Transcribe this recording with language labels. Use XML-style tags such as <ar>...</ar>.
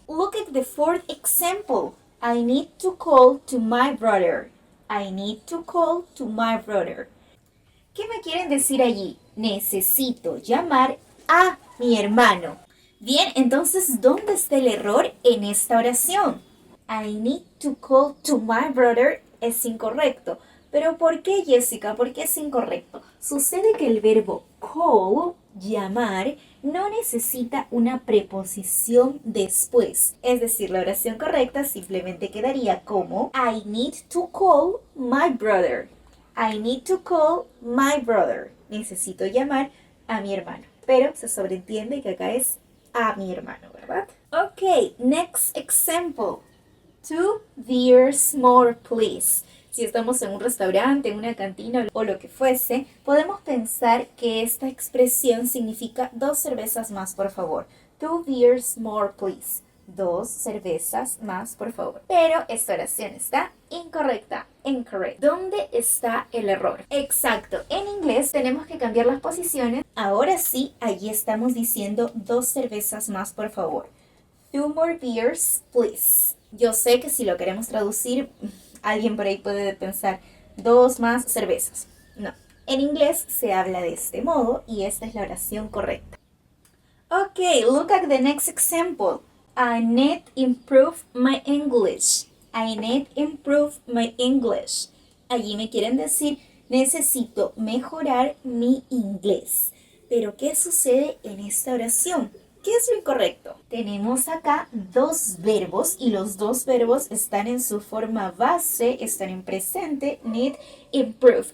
<en>Look at the fourth example. I need to call to my brother. I need to call to my brother.</en> <es>¿Qué me quieren decir allí? Necesito llamar a mi hermano. Bien, entonces, ¿dónde está el error en esta oración?</es> <en>I need to call to my brother</en> <es>es incorrecto. ¿Pero por qué, Jessica? ¿Por qué es incorrecto? Sucede que el verbo call, llamar, no necesita una preposición después. Es decir, la oración correcta simplemente quedaría como</es> <en>I need to call my brother.</en> <es>I need to call my brother. Necesito llamar a mi hermano. Pero se sobreentiende que acá es a mi hermano, ¿verdad?</es> <en>Ok, next example. 2 beers more, please.</en> <es>Si estamos en un restaurante, en una cantina o lo que fuese, podemos pensar que esta expresión significa 2 cervezas más, por favor.</es> <en>2 beers more, please.</en> <es>2 cervezas más, por favor. Pero esta oración está incorrecta. Incorrect. ¿Dónde está el error? Exacto. En inglés tenemos que cambiar las posiciones. Ahora sí, allí estamos diciendo 2 cervezas más, por favor.</es> <en>2 more beers, please.</en> <es>Yo sé que si lo queremos traducir, alguien por ahí puede pensar 2 más cervezas. No. En inglés se habla de este modo y esta es la oración correcta.</es> <en>Ok, look at the next example. I need improve my English. I need improve my English.</en> <es>Allí me quieren decir, necesito mejorar mi inglés. Pero, ¿qué sucede en esta oración? ¿Qué es lo incorrecto? Tenemos acá dos verbos y los dos verbos están en su forma base, están en presente, need, improve.</es>